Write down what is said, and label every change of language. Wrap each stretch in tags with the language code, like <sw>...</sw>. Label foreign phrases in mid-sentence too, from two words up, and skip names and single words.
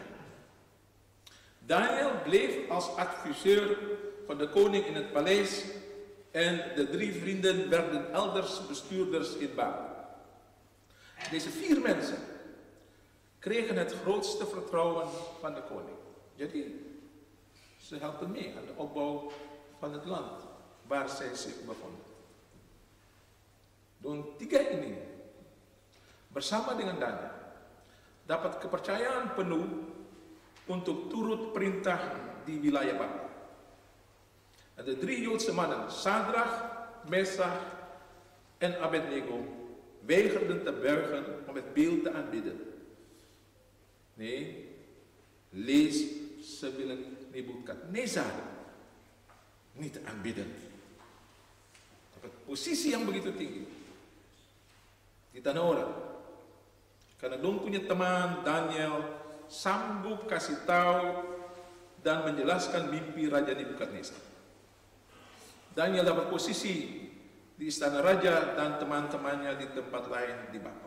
<nl>Daniel bleef als adviseur van de koning in het paleis en de 3 vrienden werden elders bestuurders in Babel. Deze 4 mensen kregen het grootste vertrouwen van de koning. Jadi, ze helpen mee aan de opbouw van het land waar zij zich bevonden.</nl> <abs>Dan 3 ini bersama dengan Daniel dapat kepercayaan penuh untuk turut perintah di wilayah Babel.</abs> <nl>En de 3 Joodse mannen, Sadrach, Mesach en Abednego weigerden te buigen om het beeld te aanbidden. Nee, lees, ze willen Nebukadnezar niet aanbidden.</nl> <abs>Dapat posisi yang begitu tinggi. Di tanah orang. Karena dong punya teman Daniel sanggup kasih tahu dan menjelaskan mimpi Raja Nebukadnezar. Daniel dapat posisi di istana raja dan teman-temannya di tempat lain di bawah.</abs>